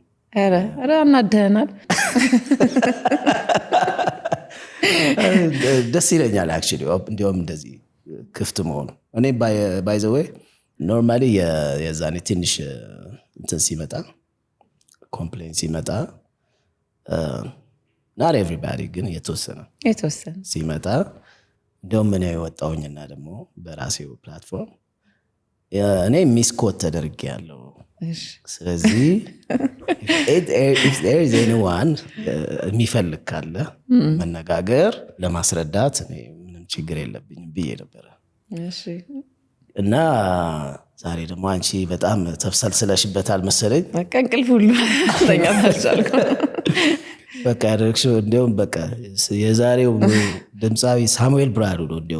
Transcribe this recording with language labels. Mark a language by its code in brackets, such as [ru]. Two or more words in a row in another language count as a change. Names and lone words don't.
[am] ኧረ አናደህናል። ደስ ይለኛል አክቹሊ እንዲያውም እንደዚህ ክፍት መሆኑ። እኔ [en] by the way normally [am] የዛኔ ትንሽ እንትን ሲመጣ ኮምፕሌን ሲመጣ [en] not everybody [am] ግን የተወሰነ ሲመጣ እንደውም እኔ ወጣሁኝና ደግሞ በራሴው ፕላትፎርም እኔ ሚስኮት ተደርጌ ያለው። ስለዚህ [en] if there is anyone [am] የሚፈልግ ካለ መነጋገር ለማስረዳት እኔ ምንም ችግር የለብኝም ብዬ ነበረ። እና ዛሬ ደግሞ አንቺ በጣም ተብሰልስለሽበታል መሰለኝ። በቃ እንቅልፍ ሁሉ ተኛት አልቻልኩም። በቃ ያደረግሽው እንዲያውም በቃ የዛሬው ድምፃዊ ሳሙኤል ብርሃኑ ነው። እንዲያውም